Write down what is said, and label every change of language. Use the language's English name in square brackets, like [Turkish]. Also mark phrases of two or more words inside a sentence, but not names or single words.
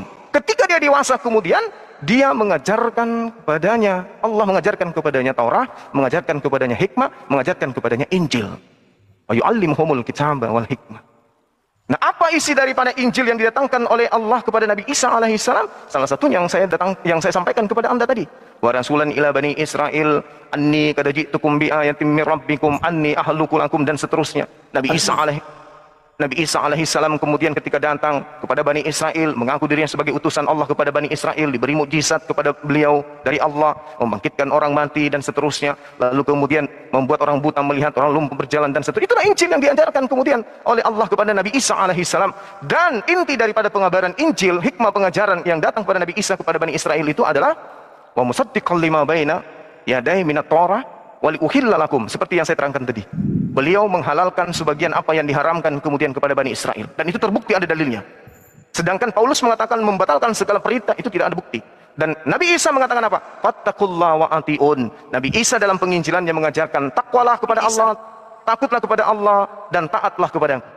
[Indonesian] Ketika dia dewasa kemudian, dia mengajarkan kepadanya, Allah mengajarkan kepadanya Taurat, mengajarkan kepadanya hikmah, mengajarkan kepadanya Injil. [Arabic] ويعلمهم الكتاب والحكمة. [Indonesian] Nah, apa isi daripada Injil yang didatangkan oleh Allah kepada Nabi Isa alaihissalam? Salah satunya yang saya sampaikan kepada Anda tadi. [Arabic] ورسولا إلى بني إسرائيل أني قد جئتكم بآية من ربكم أني أخلق لكم, [Indonesian] dan seterusnya. Nabi Isa alaihissalam kemudian ketika datang kepada Bani Israel, mengaku dirinya sebagai utusan Allah kepada Bani Israel, diberi mukjizat kepada beliau dari Allah, membangkitkan orang mati dan seterusnya, lalu kemudian membuat orang buta melihat, orang lumpuh berjalan dan seterusnya. Itulah Injil yang diajarkan kemudian oleh Allah kepada Nabi Isa alaihissalam. Dan inti daripada pengabaran Injil, hikmah pengajaran yang datang kepada Nabi Isa kepada Bani Israel itu adalah [Arabic] ومصدقا لما بين يديه من التوراة ولأحل لكم, [Indonesian] seperti yang saya terangkan tadi. Beliau menghalalkan sebagian apa yang diharamkan kemudian kepada Bani Israel, dan itu terbukti ada dalilnya. Sedangkan Paulus mengatakan membatalkan segala perintah, itu tidak ada bukti. Dan Nabi Isa mengatakan apa? [Arabic] فاتقوا الله وأطيعون. [Indonesian] Nabi Isa dalam penginjilannya mengajarkan takwalah kepada Allah, takutlah kepada Allah, dan taatlah kepada Aku.